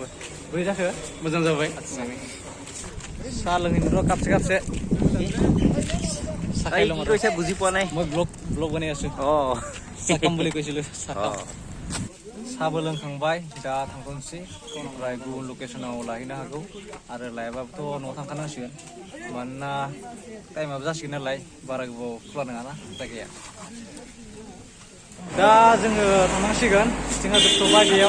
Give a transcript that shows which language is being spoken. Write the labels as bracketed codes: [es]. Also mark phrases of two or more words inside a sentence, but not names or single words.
[brx] बोरै जाखो? मोजां जाबाय। साहा लोंहैनो र' कापसे। [as] কৈছে বুজি পোৱা নাই। মই ব্লগ বনাই আছো। চাহকাম বুলি কৈছিলো। [brx] साहाबो लोंखांबाय, दा थांथ'नोसै। ओमफ्राय गुबुन लकेसनाव लाहैनो हागौ, आरो लायाबाबोथ' न'आव थांखानांसिगोन, मानोना टाइमाबो जासिगोन नालाय, बारा गोबाव खुला नङाना जायगाया। दा जोङो थांनांसिगोन, जोंहा जोबथ'बाय बेयाव।